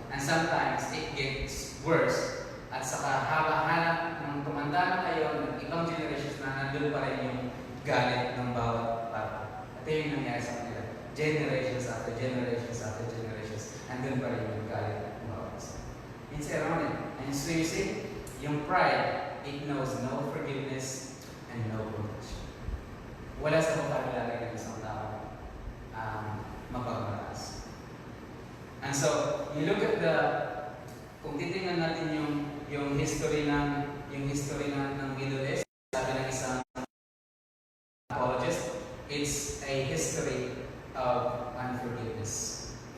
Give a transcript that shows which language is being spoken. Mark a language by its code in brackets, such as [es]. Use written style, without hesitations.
[en] And sometimes it gets worse. [tl] At saka haba-hanap ng tumanda na kayo ng ibang generations na nandun pa rin yung galit ng bawat bata. Ito yung nangyayari sa kanila. [en] Generations after generations after generations. [tl] Nandun pa rin yung galit ng bawat isa. [en] It's ironic. And so you see, yung pride, it knows no forgiveness and no compassion. [tl] Wala sa vocabulary ng isang tao mapagmataas. [en] And so, you look at [tl] kung titingnan natin yung [en] history ng Middle East, [tl] sabi ng isang [en] apologist, it's a history of unforgiveness.